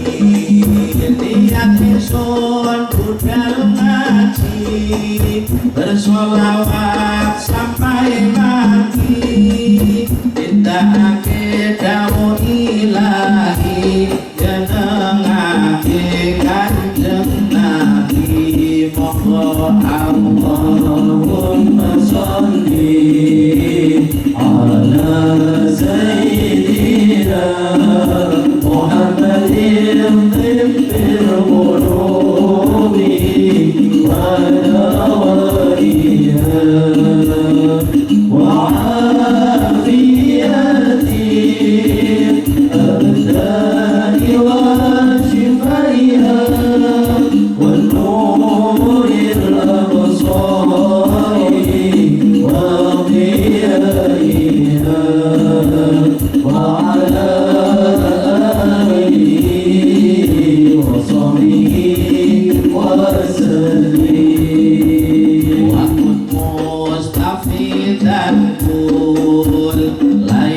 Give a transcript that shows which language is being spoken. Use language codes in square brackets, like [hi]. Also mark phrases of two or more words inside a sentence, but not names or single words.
[jv] Niat ingsun budal ngaji bersolawat sampai mati, nindakake dawuh ilahi, nyenengake Kanjeng Nabi. [ar] Monggo اللهم صل على سيدنا محمد طب القلوب ودوائها وعافية الأبدان وشفائها ونور الأبصار وضيائها وعلى آله وصحبه وسلم. وكن مستفيدا كل